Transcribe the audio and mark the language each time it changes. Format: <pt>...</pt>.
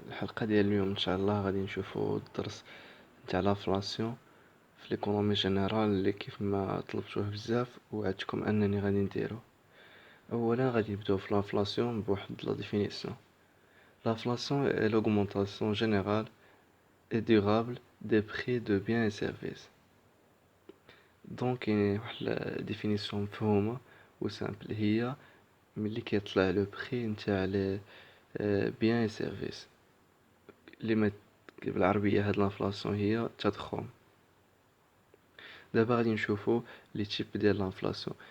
<ar>الحلقة ديال اليوم ان شاء الله غادي نشوفوا الدرس نتاع لافلاسيون في ليكونومي جينيرال اللي كيف ما طلبتوه بزاف وعدتكم انني غادي نديرو. اولا غادي نبداو في لافلاسيون بواحد لا ديفينيسيون.</ar> <fr>لافلاسيون est l'augmentation générale et durable des prix de biens et services.</fr> <ar>دونك كاين واحد ديفينيسيون مفهومه وسامبل، هي ملي كيطلع لو بري نتاع لي بيان اي سيرفيس اللي ما بالعربيه. هاد لانفلاسيون هي تضخم. دابا غادي نشوفوا لي تيب ديال لانفلاسيون.</ar>